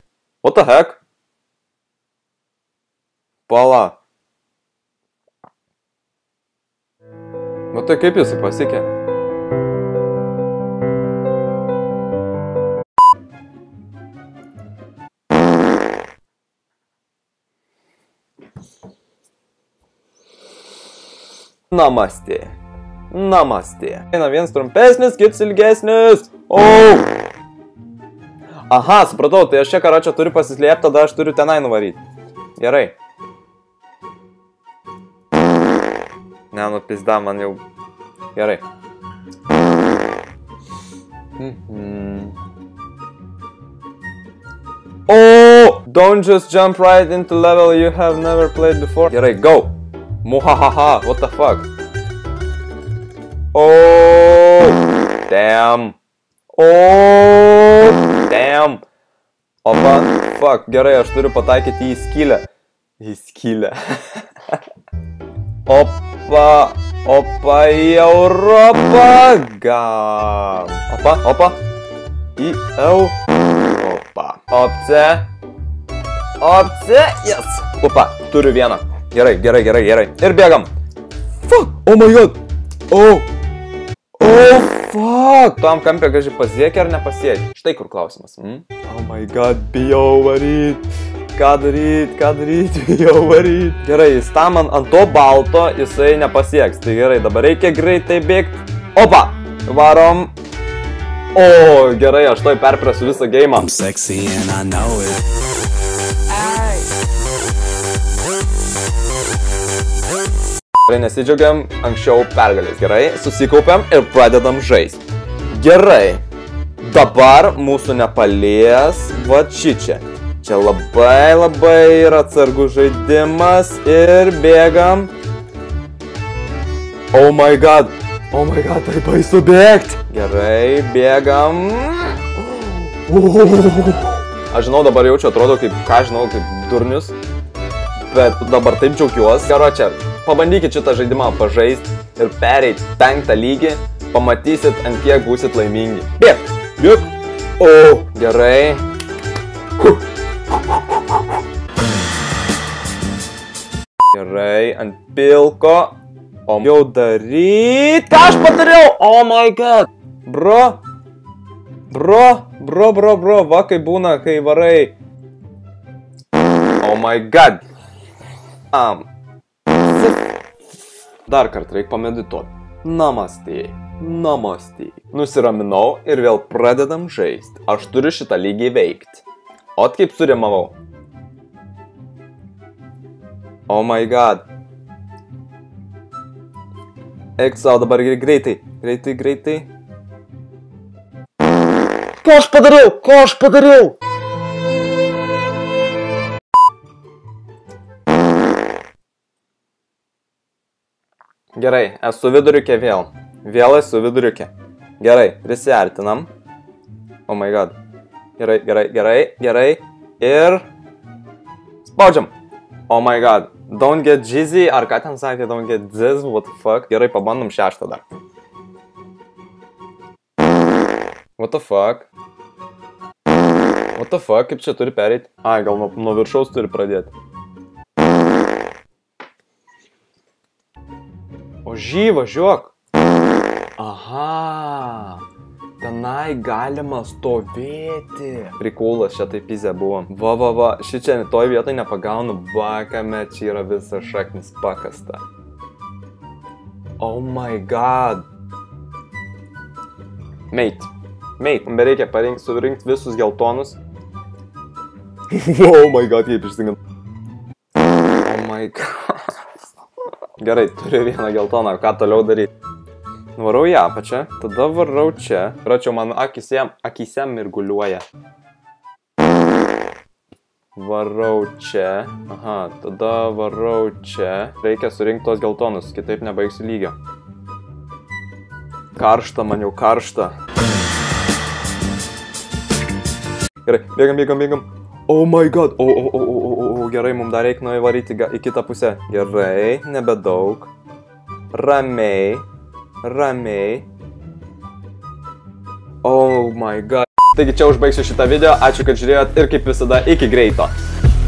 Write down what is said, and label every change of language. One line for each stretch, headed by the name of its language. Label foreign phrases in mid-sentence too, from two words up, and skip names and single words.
English: What the heck?
Lithuanian: Pala. Nu tai kaip jisai pasiekė? Namastė. Eina vienas trumpesnis, kits ilgesnis. Oh! Aha, supratau, tai aš čia karočią turiu pasislėpti, tada aš turiu tenai nuvaryti. Gerai. Ne, nu pizda, man jau... Gerai. Oh!
English: Don't just jump right into level you have never played before. Gerai, go! Muhahaha, what the fuck? Oh! Damn! Oh! Damn! Opa, fuck,
Lithuanian: gerai, aš turiu pataikyti į skylę. Į skylę. Opa, opa, į Europą, gam. Opa, į Europą. Opce, yes. Opa, turiu vieną. Gerai. Ir bėgam.
English: Fuck! Oh my god! Oh! Oh, fuck!
Lithuanian: Tam kampė gaži pasiekė ar nepasiekė? Štai kur klausimas.
English: Oh my god,
Lithuanian: bijau varyt. Ką daryt, bijau varyt. Gerai, jis tam ant to balto jisai nepasieks. Tai gerai, dabar reikia greitai bėgti. Opa! Varom. O, gerai, aš toj perprasiu visą geimą. Gerai, nesidžiaugiam anksčiau pergalės. Gerai, susikaupiam ir pradedam žaisti. Gerai, dabar mūsų nepalies va šičia. Čia labai yra atsargus žaidimas ir bėgam.
English: Oh my god,
Lithuanian: tai baisu bėgti. Gerai, bėgam. Aš žinau, dabar jaučiu, atrodo kaip, kaip durnius. Bet dabar taip džiaugiuosi. Gero čia. Pabandykit šitą žaidimą pažaisti ir pereit 5 lygį, pamatysit, ant kiek būsit laimingi. Bėg! O, gerai. Gerai, ant pilko. O, jau daryt. Ką aš padariau?
English: Oh my god.
Lithuanian: Bro, va kai būna, kai varai.
English: Oh my god.
Lithuanian: Dar kartą reikia pamedituoti. Namastė. Nusiraminau ir vėl pradedam žaisti. Aš turiu šitą lygį veikti. Ot kaip surimavau.
English: Oh my god.
Lithuanian: Eik savo dabar greitai. Ką aš padariau? Gerai, esu viduriukė vėl. Vėl esu viduriukė. Gerai, prisiartinam.
English: Oh my god.
Lithuanian: Gerai. Ir... spaudžiam.
English: Oh my god. Don't get jizzy.
Lithuanian: Ar ką ten sakė?
English: Don't get this. What the fuck?
Lithuanian: Gerai, pabandom 6 dar.
English: What the fuck?
Lithuanian: Kaip čia turi pereiti? Ai, gal nuo viršaus turi pradėti. Ožy, važiuok. Aha. Tenai galima stovėti. Prikūlas, čia taip pizė buvo. Va. Šičia toj vietoj nepagaunu. Kame čia yra visa šaknis pakasta.
English: Oh my god. Mate.
Lithuanian: Bereikia surinkti visus geltonus.
English: Oh my god,
Lithuanian: kaip išsingant.
English: Oh my god.
Lithuanian: Gerai, turiu vieną geltoną, ką toliau daryti? Varau į apačią, tada varau čia. Račiau, man akise mirguliuoja. Varau čia. Aha, tada varau čia. Reikia surinkti tos geltonus, kitaip nebaigsiu lygio. Karšta, man jau karšta. Gerai, bėgam.
English: Oh my god.
Lithuanian: Gerai, mums dar reikia nuvaryti į kitą pusę. Gerai, nebedaug. Ramiai.
English: Oh my god.
Lithuanian: Taigi čia užbaigsiu šitą video. Ačiū, kad žiūrėjot ir kaip visada iki greito.